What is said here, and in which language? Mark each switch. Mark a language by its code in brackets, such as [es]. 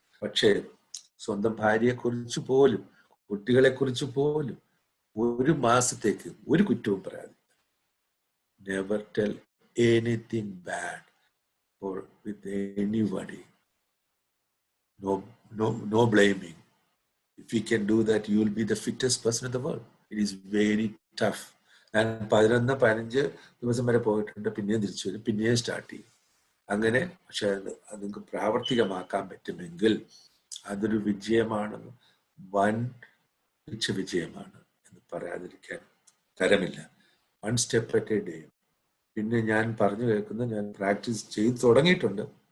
[ml] പക്ഷേ സ്വന്തം ഭാര്യയെക്കുറിച്ച് പോലും കുട്ടികളെക്കുറിച്ച് പോലും ഒരു മാസത്തേക്ക് ഒരു കുറ്റവും പറയാതെ. [en] Never tell anything bad or with anybody. No blaming. If you can do that, you will be the fittest person in the world. It is very tough. [ml] ഞാൻ 11-15 ദിവസം വരെ പോയിട്ടുണ്ട്. പിന്നെയും തിരിച്ചു വരും, പിന്നെയും സ്റ്റാർട്ട് ചെയ്യും. അങ്ങനെ. പക്ഷെ അത് നിങ്ങൾക്ക് പ്രാവർത്തികമാക്കാൻ പറ്റുമെങ്കിൽ അതൊരു വിജയമാണെന്ന്, വൻ വിജയമാണ് എന്ന് പറയാതിരിക്കാൻ തരമില്ല. [en] 1 step at a day. [ml] പിന്നെ ഞാൻ പറഞ്ഞു കേൾക്കുന്നത്, ഞാൻ പ്രാക്ടീസ് ചെയ്ത് തുടങ്ങിയിട്ടുണ്ട്.